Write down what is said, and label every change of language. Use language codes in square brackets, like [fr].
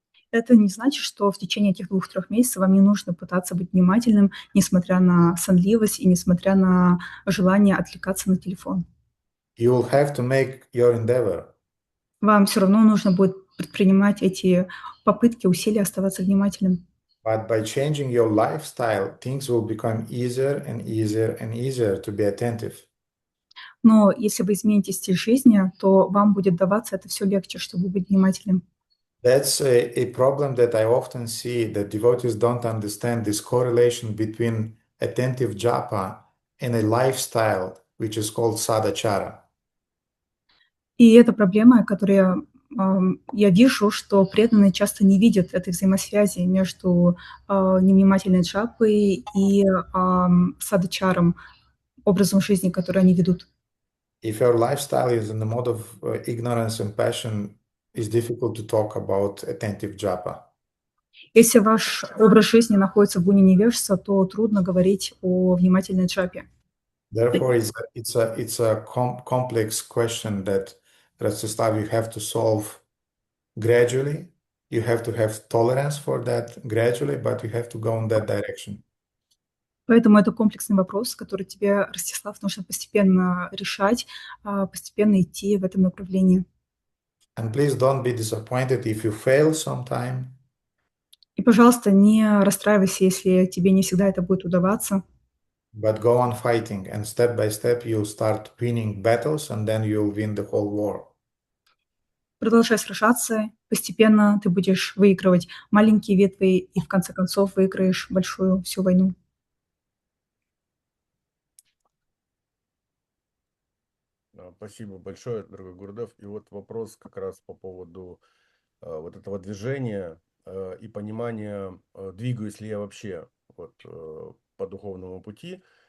[ru] Это не значит, что в течение этих 2-3 месяцев вам не нужно пытаться быть внимательным, несмотря на сонливость и несмотря на желание отвлекаться на телефон. [en] You will have to make your endeavor. [ru] Вам все равно нужно будет предпринимать эти попытки, усилия оставаться внимательным. [en] But by changing your lifestyle, things will become easier and easier and easier to be attentive. [ru] Но если вы измените стиль жизни, то вам будет даваться это все легче, чтобы быть внимательным. [en] That's a problem that I often see, that devotees don't understand this correlation between attentive japa and a lifestyle which is called sadachara. [ru] И это проблема, которую я вижу, что преданные часто не видят этой взаимосвязи между невнимательной джапой и садачаром, образом жизни, который они ведут. [en] If your lifestyle is in the mode of ignorance and passion, it's difficult to talk about attentive japa. [ru] Если ваш образ жизни находится в гуне невежества, то трудно говорить о внимательной джапе. [en] Therefore, it's a complex question that, Rastislav, you have to solve gradually. You have to have tolerance for that gradually, but you have to go in that direction. [ru] Поэтому это комплексный вопрос, который тебе, Ростислав, нужно постепенно решать, постепенно идти в этом направлении. [en] And please don't be disappointed if you fail sometime. [ru] И, пожалуйста, не расстраивайся, если тебе не всегда это будет удаваться. [en] But go on fighting, and step by step you'll start winning battles, and then you'll win the whole war. [ru] Продолжай сражаться, постепенно ты будешь выигрывать маленькие ветви и в конце концов выиграешь большую всю войну. Спасибо большое, дорогой Гурдев. И вот вопрос как раз по поводу вот этого движения и понимания, двигаюсь ли я вообще вот, по духовному пути.